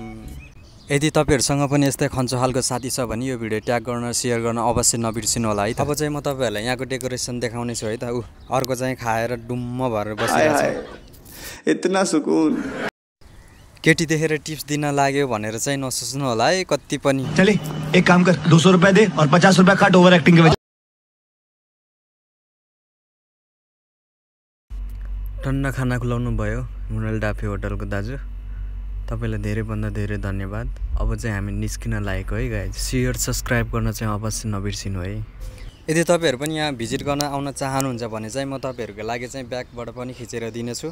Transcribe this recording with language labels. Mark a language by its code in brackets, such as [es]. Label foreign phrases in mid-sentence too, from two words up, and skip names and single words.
[ne] यदि तपाईँहरूसँग पनि यस्तै खन्चो खालको साथी छ भने यो भिडियो ट्याग गर्न, सेयर गर्न अवश्य नबिर्सिनु होला है त। अब चाहिँ म तपाईँहरूलाई यहाँको डेकोरेसन देखाउने छु है त। अर्को चाहिँ खाएर डुम्म भएर बसिरहेको छ। [hi] इतना सुकुन। [ne] केटी देखेर टिप्स दिन लाग्यो भनेर चाहिँ नसोच्नु होला है कति पनि। [hi] चले एक काम कर, 200 रुपए दे और 50 रुपए काट [en] over acting [hi] के वजह। [ne] ठन्डा खाना खुलाउनु भयो मुनाल डाँफे होटलको दाजु, तपाईँलाई धेरैभन्दा धेरै धन्यवाद। अब चाहिँ हामी निस्किन लागेको है गाइज। [en] share subscribe [ne] गर्न चाहिँ अवश्य नबिर्सिनु है। यदि तपाईँहरू पनि यहाँ भिजिट गर्न आउन चाहनुहुन्छ भने चाहिँ म तपाईँहरूको लागि चाहिँ ब्याकबाट पनि खिचेर दिनेछु।